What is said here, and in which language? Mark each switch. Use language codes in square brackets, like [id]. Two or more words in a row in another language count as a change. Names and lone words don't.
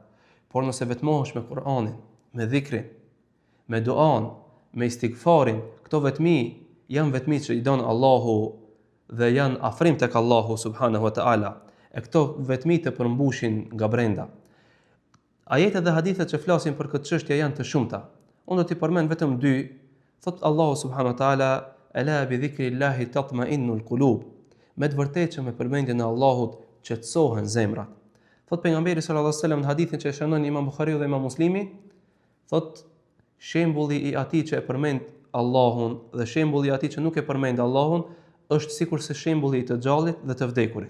[sq] Por nëse vetmohesh me Kur'anin, me dhikrin, me duan, me istighfarin, këto vetmi janë vetmi që i don Allahu dhe janë afrim tek Allahu [ar] سبحانه وتعالى. [sq] E këto vetmi të përmbushin nga brenda. Ajetet dhe hadithet që flasin për këtë çështje janë të shumta. Unë do t'i përmend vetëm dy. Thot Allahu [ar] سبحانه وتعالى: "ألا بذكر الله تطمئن القلوب." [sq] Me të vërtetë që me përmendjen e Allahut qetësohen zemrat. Thot pejgamberi [ar] صلى الله عليه وسلم [sq] në hadithin që e shënon Imam Buhariu dhe Imam Muslimi, thot shembulli i atij që e përmend Allahun dhe shembulli i atij që nuk e përmend Allahun është sikur se shembulli i të gjallit dhe të vdekurit.